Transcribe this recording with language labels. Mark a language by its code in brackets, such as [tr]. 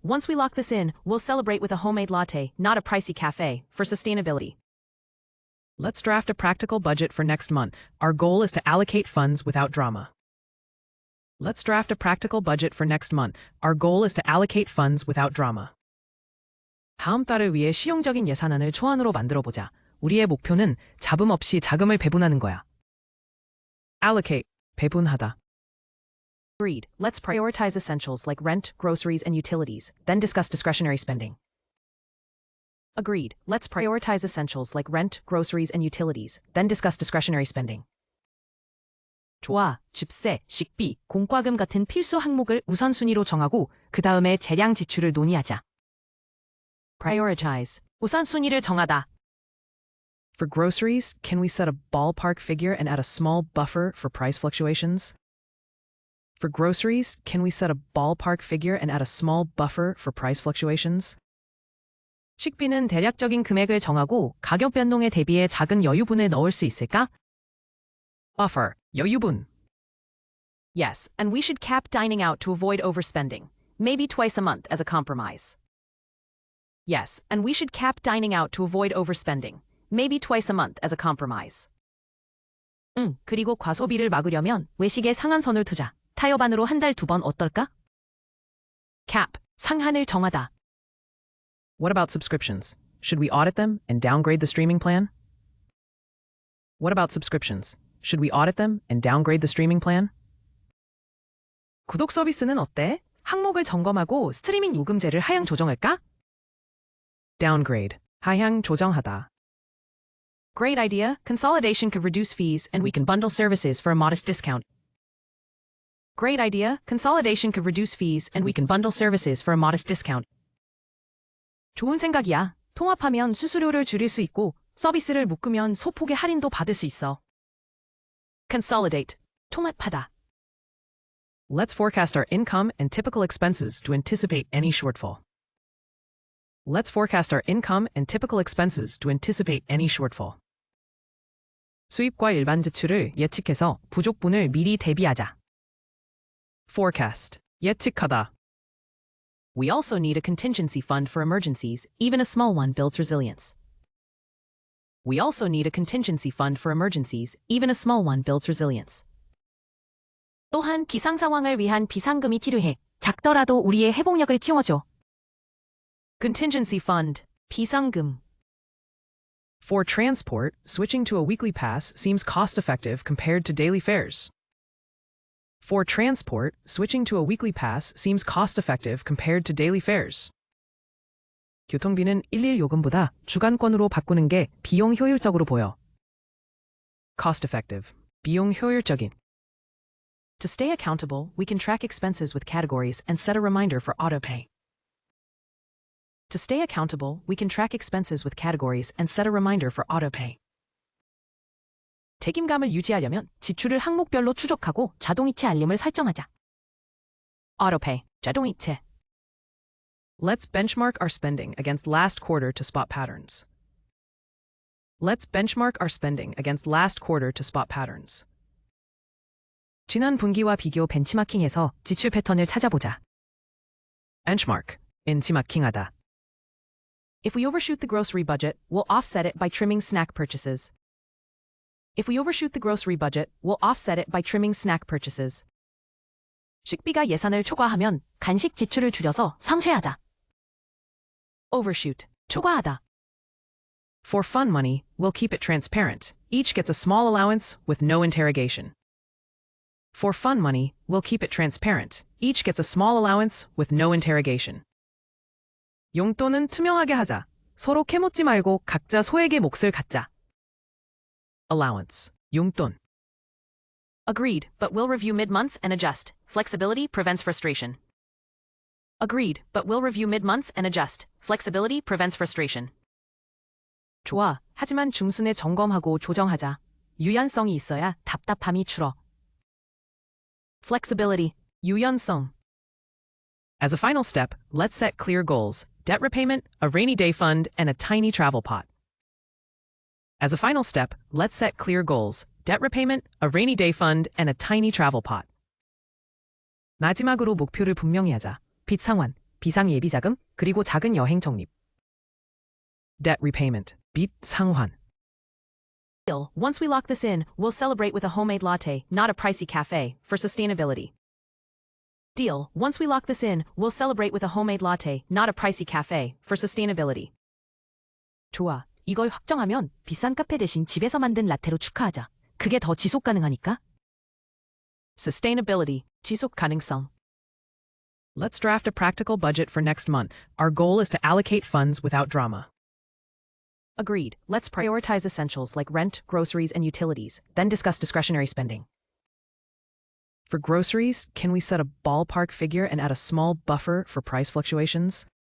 [en] Once we lock this in, we'll celebrate with a homemade latte, not a pricey cafe, for sustainability. Let's draft a practical budget for next month. Our goal is to allocate funds without drama. Let's draft a practical budget for next month. Our goal is to allocate funds without drama. [ko] 다음 달을 위해 실용적인 예산안을 초안으로 만들어보자. 우리의 목표는 잡음 없이 자금을 배분하는 거야. [en] Allocate, 배분하다. Agreed. Let's prioritize essentials like rent, groceries, and utilities, then discuss discretionary spending. Agreed. Let's prioritize essentials like rent, groceries, and utilities, then discuss discretionary spending. [ko] 좋아. 집세, 식비, 공과금 같은 필수 항목을 우선순위로 정하고 그 다음에 재량 지출을 논의하자. Prioritize. 우선순위를 정하다. [en] For groceries, can we set a ballpark figure and add a small buffer for price fluctuations? For groceries, can we set a ballpark figure and add a small buffer for price fluctuations? [ko] 식비는 대략적인 금액을 정하고 가격 변동에 대비해 작은 여유분을 넣을 수 있을까? [en] Buffer, 여유분. Yes, and we should cap dining out to avoid overspending, maybe twice a month as a compromise. Yes, and we should cap dining out to avoid overspending, maybe twice a month as a compromise. [ko] 그리고 과소비를 막으려면 외식에 상한선을 두자. 타협안으로 한 달 2번 어떨까? Cap, 상한을 정하다. [en] What about subscriptions? Should we audit them and downgrade the streaming plan? What about subscriptions? Should we audit them and downgrade the streaming plan? [ko] 구독 서비스는 어때? 항목을 점검하고 스트리밍 요금제를 하향 조정할까? Downgrade, 하향 조정하다. [en] Great idea. Consolidation could reduce fees, and we can bundle services for a modest discount. Great idea. Consolidation could reduce fees, and we can bundle services for a modest discount. [ko] 좋은 생각이야. 통합하면 수수료를 줄일 수 있고 서비스를 묶으면 소폭의 할인도 받을 수 있어. [en] Consolidate. [ko] 통합하다. [en] Let's forecast our income and typical expenses to anticipate any shortfall. Let's forecast our income and typical expenses to anticipate any shortfall. [ko] 수입과 일반 지출을 예측해서 부족분을 미리 대비하자. [en] Forecast, 예측하다. We also need a contingency fund for emergencies. Even a small one builds resilience. We also need a contingency fund for emergencies. Even a small one builds resilience. [ko] 또한 비상 상황을 위한 비상금이 필요해. 작더라도 우리의 회복력을 키워줘. [en] Contingency fund, 비상금. For transport, switching to a weekly pass seems cost-effective compared to daily fares. For transport, switching to a weekly pass seems cost-effective compared to daily fares. [ko] 교통비는 일일 요금보다 주간권으로 바꾸는 게 비용 효율적으로 보여. Cost-effective. 비용 효율적인. [en] To stay accountable, we can track expenses with categories and set a reminder for autopay. To stay accountable, we can track expenses with categories and set a reminder for autopay. [ko] 책임감을 유지하려면 지출을 항목별로 추적하고 자동이체 알림을 설정하자. [en] autopay, 자동이체. Let's benchmark our spending against last quarter to spot patterns. Let's benchmark our spending against last quarter to spot patterns. [ko] 지난 분기와 비교 벤치마킹해서 지출 패턴을 찾아보자. [en] Benchmark. 벤치마킹하다. If we overshoot the grocery budget, we'll offset it by trimming snack purchases. If we overshoot the grocery budget, we'll offset it by trimming snack purchases. [ko] 식비가 예산을 초과하면 간식 지출을 줄여서 상쇄하자. [en] overshoot, 초과하다. For fun money, we'll keep it transparent. Each gets a small allowance with no interrogation. For fun money, we'll keep it transparent. Each gets a small allowance with no interrogation. [ko] 용돈은 투명하게 하자. 서로 캐묻지 말고 각자 소액의 몫을 갖자. [en] Allowance. 용돈. Agreed, but we'll review mid-month and adjust. Flexibility prevents frustration. Agreed, but we'll review mid-month and adjust. Flexibility prevents frustration. [ko] 좋아, 하지만 중순에 점검하고 조정하자. 유연성이 있어야 답답함이 줄어. [en] Flexibility, 유연성. As a final step, let's set clear goals: debt repayment, a rainy day fund, and a tiny travel pot. As a final step, let's set clear goals: debt repayment, a rainy day fund, and a tiny travel pot. [ko] 마지막으로 목표를 분명히 하자. 빚 상환, 비상 예비 자금, 그리고 작은 여행 적립. [en] Debt repayment. 빚 상환. Once we lock this in, we'll celebrate with a homemade latte, not a pricey cafe, for sustainability. Deal. Once we lock this in, we'll celebrate with a homemade latte, not a pricey cafe, for sustainability. [ko] 좋아. 이걸 확정하면 비싼 카페 대신 집에서 만든 라테로 축하하자. 그게 더 지속 가능하니까. Sustainability, 지속 가능성. [en] Let's draft a practical budget for next month. Our goal is to allocate funds without drama. Agreed. Let's prioritize essentials like rent, groceries, and utilities, then discuss discretionary spending. For groceries, can we set a ballpark figure and add a small buffer for price fluctuations?